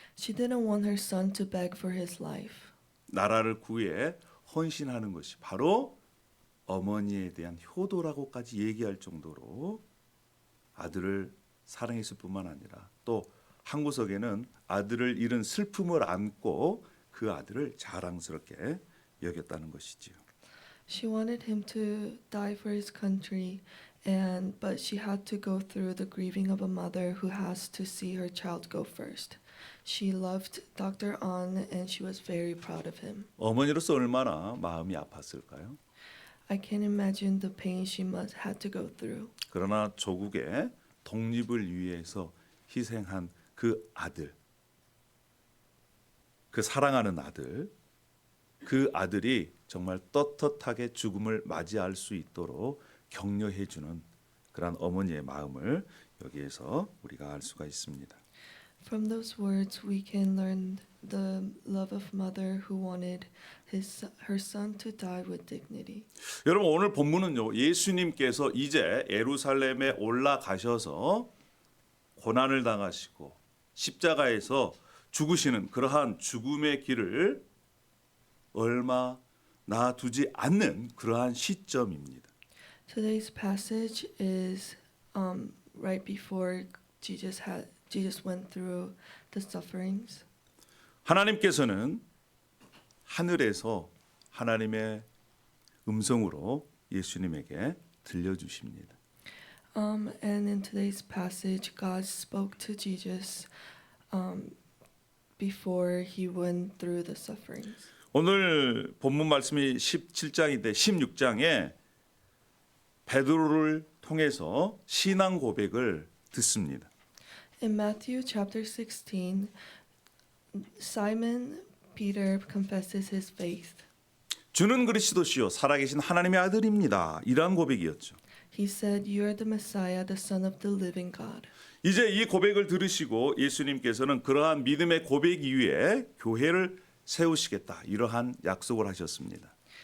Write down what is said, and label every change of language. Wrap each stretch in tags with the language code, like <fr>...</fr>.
<en>She didn't want her son to beg for his life.</en> <ko>나라를 구해 헌신하는 것이 바로 어머니에 대한 효도라고까지 얘기할 정도로 아들을 사랑했을 뿐만 아니라 또 한 구석에는 아들을 잃은 슬픔을 안고 그 아들을 자랑스럽게 여겼다는 것이지요.</ko> <en>She wanted him to die for his country, but she had to go through the grieving of a mother who has to see her child go first. She loved Dr. An and she was very proud of him.</en> <ko>어머니로서 얼마나 마음이 아팠을까요?</ko> <en>I can imagine the pain she must had to go through.</en> <ko>그러나 조국의 독립을 위해서 희생한 그 아들, 그 사랑하는 아들, 그 아들이 정말 떳떳하게 죽음을 맞이할 수 있도록 격려해 주는 그런 어머니의 마음을 여기에서 우리가 알 수가 있습니다.</ko> <en>From those words we can learn the love of mother who wanted her son to die with dignity.</en> <ko>여러분 오늘 본문은요. 예수님께서 이제 예루살렘에 올라가셔서 고난을 당하시고 십자가에서 죽으시는 그러한 죽음의 길을 얼마 놔두지 않는 그러한 시점입니다.</ko> <en>Today's passage is right before Jesus went through the sufferings.</en> <ko>하나님께서는 하늘에서 하나님의 음성으로 예수님에게 들려주십니다.</ko> <en>And in today's passage, God spoke to Jesus before he went through the sufferings.</en> <ko>오늘 본문 말씀이 17장인데 16장에 베드로를 통해서 신앙 고백을 듣습니다.</ko> <en>In Matthew chapter 16, Simon Peter confesses his faith.</en> <ko>주는 그리스도시요 살아계신 하나님의 아들입니다. 이러한 고백이었죠.</ko> <en>He said, "You are the Messiah, the Son of the living God."</en> <ko>이제 이 고백을 들으시고 예수님께서는 그러한 믿음의 고백 위에 교회를 세우시겠다. 이러한 약속을 하셨습니다.</ko>